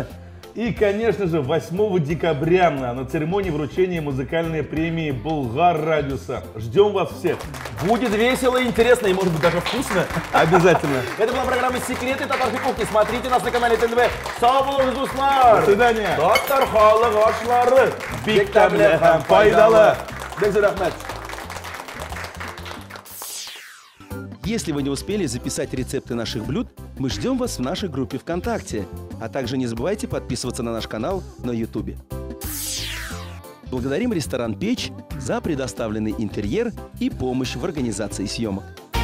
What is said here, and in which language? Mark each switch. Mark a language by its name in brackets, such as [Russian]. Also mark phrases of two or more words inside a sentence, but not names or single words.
[Russian] И, конечно же, 8 декабря на церемонии вручения музыкальной премии Болгар Радиуса. Ждем вас всех. Будет весело, интересно и, может быть, даже вкусно. Обязательно. Это была программа «Секреты татарской кухни». Смотрите нас на канале ТНВ. [Tatar] Сау Дуслар. [Russian] До свидания. [Tatar] Татар халық ашлары. Бик тәмле һәм пайдалы. Бигзар Ахмед. [Russian] Если вы не успели записать рецепты наших блюд, мы ждем вас в нашей группе ВКонтакте. А также не забывайте подписываться на наш канал на YouTube. Благодарим ресторан «Печь» за предоставленный интерьер и помощь в организации съемок.